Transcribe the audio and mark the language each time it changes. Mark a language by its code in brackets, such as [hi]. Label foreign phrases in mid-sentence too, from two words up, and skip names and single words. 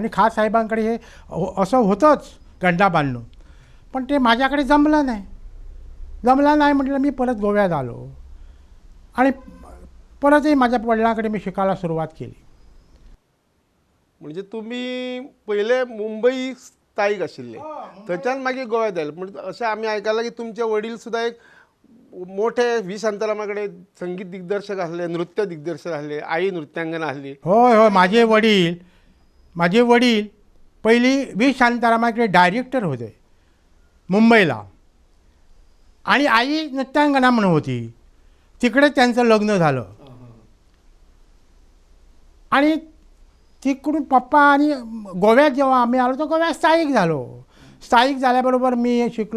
[mr] आणि खाँ साहेबांकडे हे असं होतंच गंडा बांधणं, पण ते माझ्याकडे जमलं नाही म्हटलं मी परत गोव्यात आलो. आणि परतही माझ्या वडिलांकडे मी शिकायला सुरुवात केली. [kok] म्हणजे तुम्ही पहिले मुंबई स्थायीक आशिल्ले, थंयच्यान मागीर गोव्यात आयले. म्हणजे अशें आमी आयकलां की तुमचे वडील सुद्दां एक मोठे व्ही शांतारामा कडेन संगीत दिग्दर्शक आसले, नृत्य दिग्दर्शक आसले, आई नृत्यांगना आसली. [mr] होय माझे वडील पहिली व्ही शांतारामाकडे डायरेक्टर होते मुंबईला. आणि आई नृत्यांगना म्हणून होती, तिकडे त्यांचं लग्न झालं. आणि तिकडून पप्पा आणि गोव्यात जेव्हा आम्ही आलो तर गोव्यात स्थायिक झाल्याबरोबर मी शिकलो.